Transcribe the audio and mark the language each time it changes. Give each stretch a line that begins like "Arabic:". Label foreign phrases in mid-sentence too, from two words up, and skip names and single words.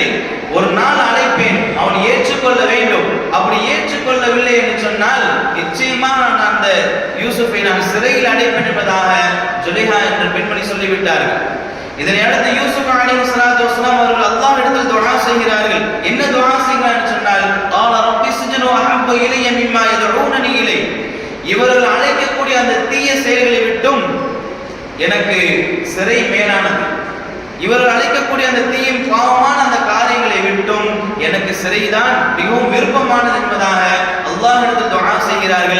Tamil: ஒரு நாள் அழைப்பேன், அவன் ஏற்றுக்கொள்ள வேண்டும். அப்படி ஏற்றுக்கொள்ளவில்லை என்று சொன்னால் நிச்சயமா நான் அந்த யூசுஃபை நான் சிறையில் அடைப்பேன் என்பதாக ஜுலைஹா என்ற பெண்மணி சொல்லிவிட்டார்கள். இதனை அடுத்து யூசுப்
Arabic: عليه الصلاة والسلام
Tamil: அவர்கள் அல்லாஹ்விடத்தில் துஆ செய்கிறார்கள். என்ன துஆ செய்கிறார்கள் சொன்னால்,
Arabic: قال رب السجن احب الي مما يدعونني اليه.
Tamil: இவர்கள் அழைக்கக்கூடிய அந்த தீய செயல்களை விட்டும் எனக்கு சிறை மேலானது. இவர்கள் அழைக்கக்கூடிய அந்த தீயும் பாவமான அந்த காரியங்களை விட்டும் எனக்கு சிறைதான் மிகவும் விருப்பமானது என்பதாக அல்லாஹ்விடத்தில் துஆ செய்கிறார்கள்.